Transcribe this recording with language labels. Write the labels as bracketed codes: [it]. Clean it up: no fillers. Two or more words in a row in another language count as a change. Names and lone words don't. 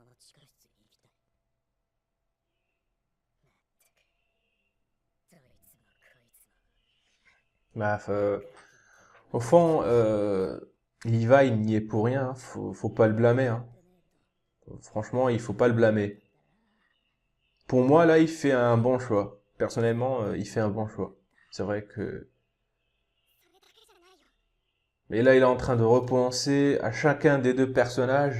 [ja] 地下室に行きたい。まったく。どいつもこいつも。 [fr] Bah, au fond, Levi, il n'y est pour rien. Faut pas le blâmer. Hein. Franchement, il faut pas le blâmer. Pour moi, là, il fait un bon choix. Personnellement, il fait un bon choix. C'est vrai que... Mais là, il est en train de repenser à chacun des deux personnages.